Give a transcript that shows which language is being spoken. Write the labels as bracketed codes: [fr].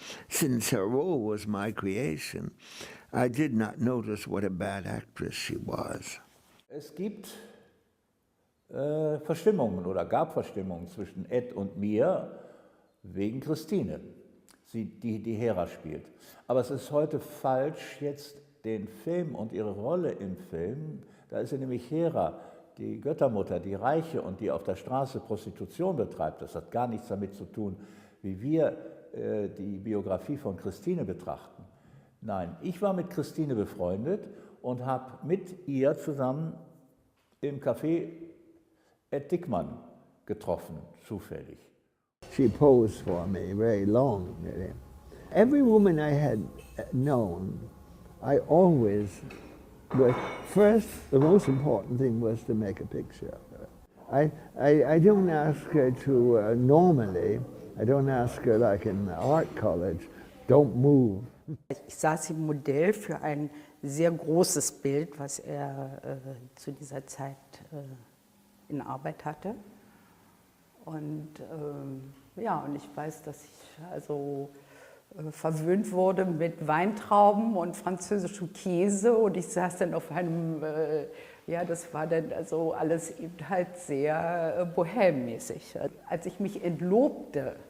[en] Since her role was my creation, I did not notice what a bad actress she was. [de] Es gibt Verstimmungen oder gab Verstimmungen zwischen Ed und mir wegen Christine, die Hera spielt. Aber es ist heute falsch, jetzt den Film und ihre Rolle im Film, da ist sie nämlich Hera, die Göttermutter, die Reiche und die auf der Straße Prostitution betreibt. Das hat gar nichts damit zu tun, wie wir die Biografie von Christine betrachten. Nein, ich war mit Christine befreundet und habe mit ihr zusammen im Café Ed Dickman getroffen, zufällig. [en] She posed for me very long. Really. Every woman I had known, I always was, first, the most important thing was to make a picture of her. I don't ask her to, normally, I don't ask her like in art college, don't move. [de] Ich saß im Modell für ein sehr großes Bild, was er zu dieser Zeit in Arbeit hatte. Und und ich weiß, dass ich also verwöhnt wurde mit Weintrauben und französischem Käse, und ich saß dann auf einem, das war dann also alles eben halt sehr bohemmäßig. Als ich mich entlobte